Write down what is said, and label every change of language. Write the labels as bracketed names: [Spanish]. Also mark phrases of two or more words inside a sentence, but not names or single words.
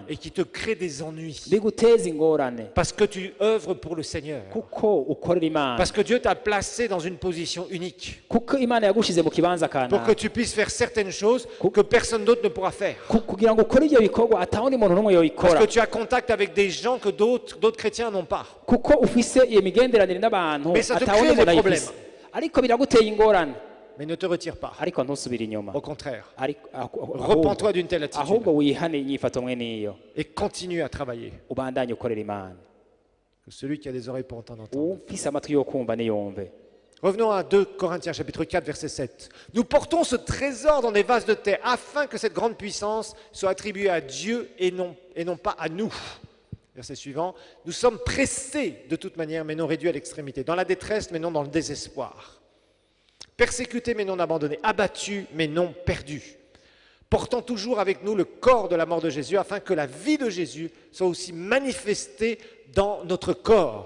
[French] et qui te créent des ennuis. [Rundi] biguteza ingorane [French] Parce que tu œuvres pour le Seigneur. [Rundi] kuko ukorera Imana, [French] Parce que Dieu t'a placé dans une position unique [Rundi] kuko Imana yagushize mu kibanza [French] pour que [Rundi] kanaka [French] tu puisses faire certaines choses que personne d'autre ne pourra faire. [Rundi] kugira ngo ukore ibyo bikorwa atawundi muntu n'umwe [French] Parce [Rundi] yoyikora, [French] que tu as contact avec des gens que d'autres chrétiens n'ont pas. [Rundi] kuko ufise iyo migenderanire n'abantu [French] Mais ça te [Rundi] atawundi [French] crée des [Rundi] muntu ayifise, ariko biraguteye ingorane, [French] Mais ne te retire pas. [Rundi] ariko ntusubire inyuma, [French] Au contraire, [Rundi] ariko [French] repens-toi d'une telle attitude [Rundi] ahubwo wihane inyifato mwe niyo, [French] et continue à travailler. [Rundi] ubandanye ukorera Imana. [French] Que celui qui a des oreilles pour entendre, entende. [Rundi] Ufise amatwi yo kumva niyumve. [French] Revenons à 2 Corinthiens chapitre 4 verset 7. Nous portons ce trésor dans des vases de terre afin que cette grande puissance soit attribuée à Dieu et non pas à nous. Verset suivant. Nous sommes pressés de toute manière mais non réduits à l'extrémité, dans la détresse mais non dans le désespoir, persécutés mais non abandonnés, abattus mais non perdus, portant toujours avec nous le corps de la mort de Jésus afin que la vie de Jésus soit aussi manifestée dans notre corps.